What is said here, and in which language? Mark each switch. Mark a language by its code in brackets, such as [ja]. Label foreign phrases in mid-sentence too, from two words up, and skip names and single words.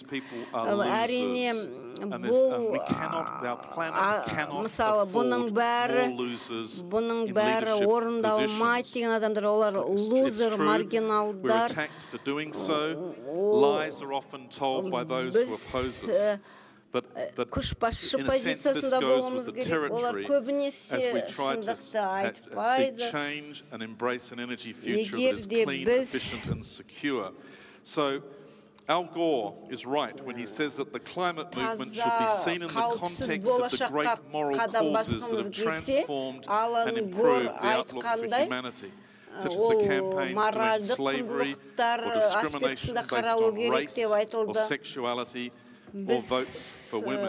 [kk] Әрине, бұл мысалы бұның бәрі орындалмайды деген адамдар, олар лузер, маргиналдар. Көшбасшы позициясында болуымыз керек. Олар көбінесе шындықты айтпайды. Егер де біз [en] Al Gore is right when he says that the climate movement should be seen in the context of the great moral causes that have transformed and improved the outlook for humanity, such as the campaigns to end slavery or discrimination based on race or sexuality or votes for women.